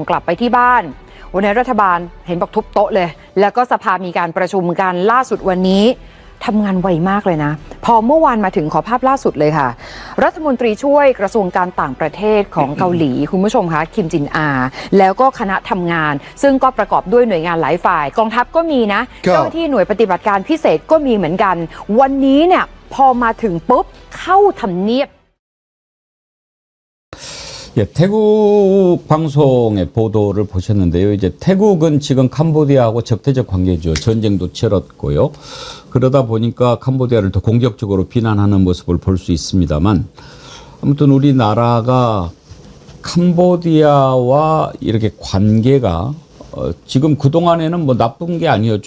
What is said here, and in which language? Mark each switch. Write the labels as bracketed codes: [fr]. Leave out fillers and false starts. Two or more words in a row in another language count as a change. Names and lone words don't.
[th] กลับไปที่บ้านวันนี้รัฐบาลเห็นบอกทุบโต๊ะเลยแล้วก็สภามีการประชุมกันล่าสุดวันนี้ทำงานไวมากเลยนะพอเมื่อวานมาถึงขอภาพล่าสุดเลยค่ะรัฐมนตรีช่วยกระทรวงการต่างประเทศของเกาหลีคุณผู้ชมคะคิมจินอาแล้วก็คณะทำงานซึ่งก็ประกอบด้วยหน่วยงานหลายฝ่ายกองทัพก็มีนะเจ้าหน้าที่หน่วยปฏิบัติการพิเศษก็มีเหมือนกันวันนี้เนี่ยพอมาถึงปุ๊บเข้าทำเนียบ [ko] 예, 태국 방송의 보도를 보셨는데요. 이제 태국은 지금 캄보디아하고 적대적 관계죠. 전쟁도 치렀고요. 그러다 보니까 캄보디아를 더 공격적으로 비난하는 모습을 볼 수 있습니다만, 아무튼 우리나라가 캄보디아와 이렇게 관계가 지금 그동안에는 뭐 나쁜 게 아니었죠.